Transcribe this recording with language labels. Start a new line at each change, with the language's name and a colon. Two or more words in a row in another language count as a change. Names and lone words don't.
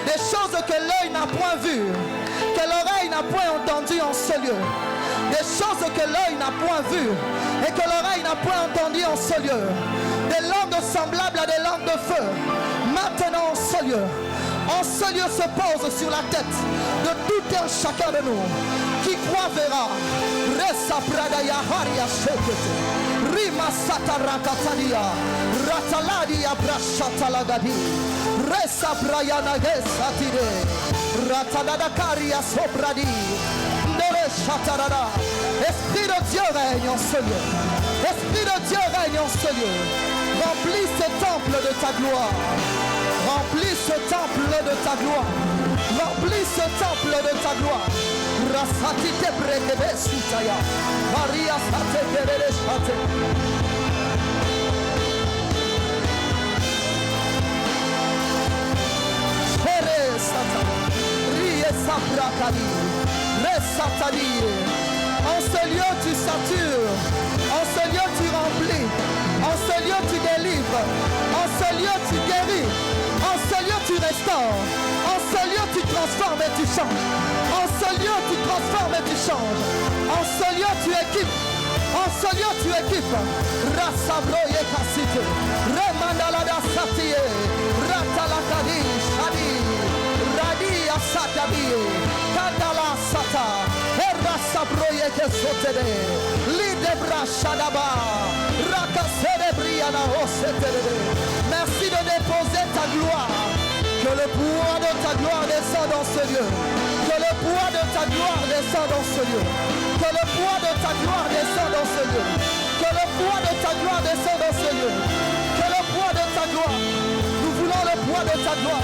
French: des choses que l'œil n'a point vues, que l'oreille n'a point entendues en ce lieu, des choses que l'œil n'a point vues et que l'oreille n'a point entendues en ce lieu, des langues semblables à des langues de feu, maintenant en ce lieu. En ce lieu se pose sur la tête de tout un chacun de nous. Qui croit verra. Resa pradaya haria shekete. Rima satarakatalia. Rataladia brashatalagadi. Resa brayana gesatide. Ratanadakaria sobradi. Nere chatarada. Esprit de Dieu règne en ce lieu. Esprit de Dieu règne en ce lieu. Remplis ce temple de ta gloire. Remplis ce temple de ta gloire. Remplis ce temple de ta gloire. Rasati te brekebe sutaya. Maria sate kerele shate. Pere sata. Rie saprakadi. Resatadi. En ce lieu tu satures. En ce lieu tu remplis. En ce lieu tu délivres. En ce lieu tu guéris. En ce lieu tu restaures. En ce lieu tu transformes et tu changes. En ce lieu tu transformes et tu changes. En ce lieu tu équipes. En ce lieu tu équipes. Rasabroye kasite. Remandalada satie. Ratalakadi shadi. Radi asatabi. Kandala sata. Erasabroye kesotede. Lidebra shadaba. Rakasede briana osetede. Merci de déposer ta gloire. Que le pouvoir de ta gloire descende dans ce lieu. Que le pouvoir de ta gloire descende dans ce lieu. Que le pouvoir de ta gloire descende dans ce lieu. Que le pouvoir de ta gloire descende dans ce lieu. Que le pouvoir de ta gloire. Nous voulons le pouvoir de ta gloire.